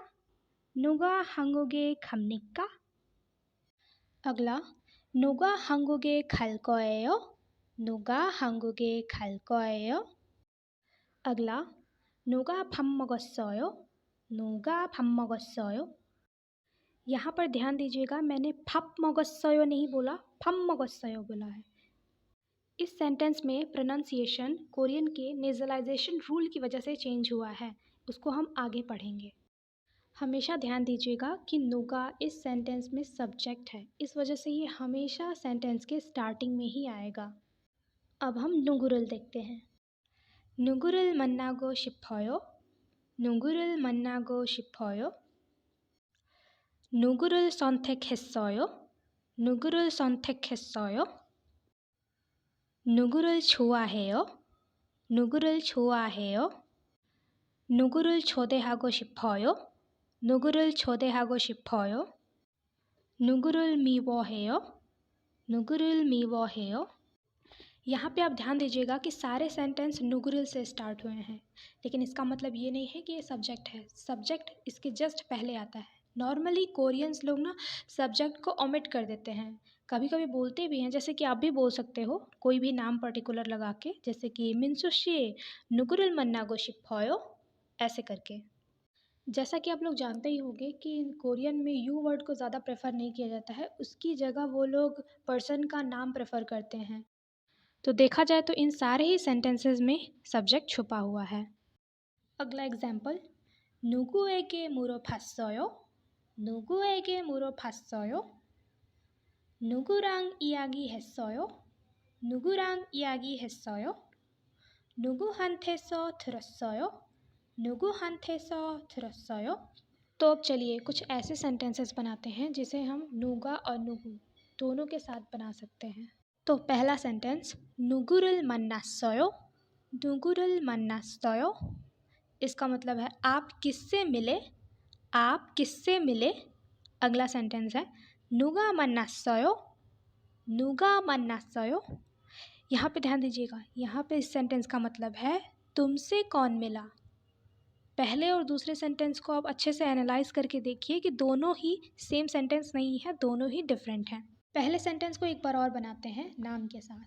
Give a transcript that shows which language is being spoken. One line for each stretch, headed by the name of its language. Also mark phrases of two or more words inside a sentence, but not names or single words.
Korean: 누가 한국에 갑니까? अगला 누가 한국에 갈 거예요? 누가 한국에 갈 거예요? अगला 누가 밥 먹었어요? 누가 밥 먹었어요?
Hindi: यहाँ पर ध्यान दीजिएगा, मैंने
Korean: 밥 먹었어요
Hindi: नहीं बोला,
Korean: 밥 먹었어요
Hindi: बोला है। इस सेंटेंस में प्रोनाउंसिएशन कोरियन के
English: nasalization rule
Hindi: की वजह से चेंज हुआ है, उसको हम आगे पढ़ेंगे। हमेशा ध्यान दीजिएगा कि नुगा इस सेंटेंस में सब्जेक्ट है, इस वजह से ये हमेशा सेंटेंस के स्टार्टिंग में ही आएगा। अब हम नुगुरुल देखते हैं।
Korean: 누구를 만나고 싶어요? 누구를 만나고 싶어요? 누구를 선택했어요? 누구를 선택했어요? 누구를 좋아해요? 누구를 좋아해요? 누구를 초대하고 싶어요? 누구를 초대하고 싶어요? 누구를 미워해요? 누구를 미워해요?
Hindi: यहाँ पे आप ध्यान दीजिएगा कि सारे सेंटेंस नुगुरिल से स्टार्ट हुए हैं, लेकिन इसका मतलब ये नहीं है कि ये सब्जेक्ट है। सब्जेक्ट इसके जस्ट पहले आता है।
English: normally Koreans
Hindi: लोग ना सब्जेक्ट को ओमिट कर देते हैं, कभी कभी बोलते भी हैं, जैसे कि आप भी बोल सकते हो कोई भी नाम पर्टिकुलर लगा के, जैसे कि
Korean: 민수 씨 누구를 만나고 싶어요
Hindi: ऐसे करके। जैसा कि आप लोग जानते ही होंगे कि कोरियन में
English: you word
Hindi: को ज़्यादा प्रेफर नहीं किया जाता है, उसकी जगह वो लोग पर्सन का नाम प्रेफर करते हैं। तो देखा जाए तो इन सारे ही सेंटेंसेस में सब्जेक्ट छुपा हुआ है। अगला एग्जाम्पल
Korean: 누구에게 물어봤어요? 누구에게 물어봤어요? 누구랑 이야기했어요? 누구랑 이야기했어요? 누구한테서 들었어요? 누구한테서 들었어요?
Hindi: तो अब चलिए कुछ ऐसे सेंटेंसेस बनाते हैं जिसे हम नुगा और नुगु दोनों के साथ बना सकते हैं। तो पहला सेंटेंस
Korean: 누구를 만났어요? 누구를 만났어요?
Hindi: इसका मतलब है आप किससे मिले? आप किससे मिले? अगला सेंटेंस है
Korean: 누가 만났어요? 누가 만났어요?
Hindi: यहाँ पे ध्यान दीजिएगा, यहाँ पे इस सेंटेंस का मतलब है तुमसे कौन मिला। पहले और दूसरे सेंटेंस को आप अच्छे से एनालाइज करके देखिए कि दोनों ही
English: same sentence
Hindi: नहीं है, दोनों ही डिफरेंट हैं। पहले सेंटेंस को एक बार और बनाते हैं नाम के साथ।